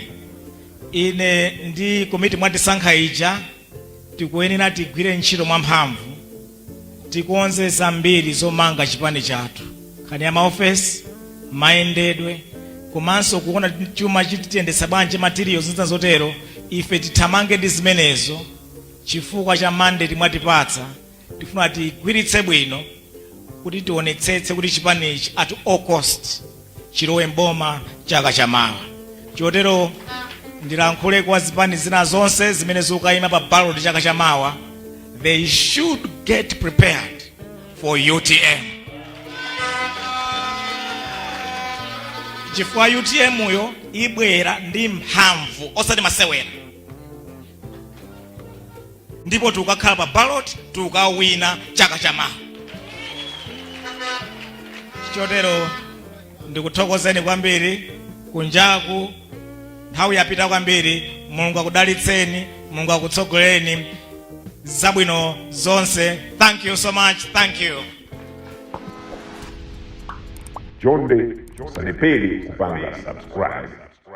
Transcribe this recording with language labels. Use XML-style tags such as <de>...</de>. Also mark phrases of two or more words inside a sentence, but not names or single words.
<ny>Ine ndi komiti mwatisankha ija tikuyenera tigwire ntchito mwamphamvu, tikonze zambiri zomanga chipani chathu, nkhani ya maofesi, mayendedwe, komanso kuona chuma chitiyendesa bwanji materials zina zotero. Ife tithamange ndi zimenezo chifukwa cha mandate mwatipatsa. Tifuna tigwiritse bwino kuti tionetsetse kuti chipanichi</ny> <en>at all cost</en> <ny>chilowe mboma chaka chamawa. Chotero ndilankhule kwa zipani zina zonse zimene zikuyima pa ballot chaka chamawa,</ny> <en>they should get prepared for UTM.</en> <ny>Chifukwa UTM uyo ibwera ndi mphamvu osati masewera, ndipo tukakhala pa ballot tukawina chaka chamawa. Chotero ndikuthokozeni kwambiri kunjaku, nthawi yapita kwambiri. Mulungu akudalitseni, Mulungu akutsogolereni, zabwino zonse.</ny> <en>Thank you so much. Thank you.</en> <ny>Jonde sanepeli kupanga subscribe.</ny>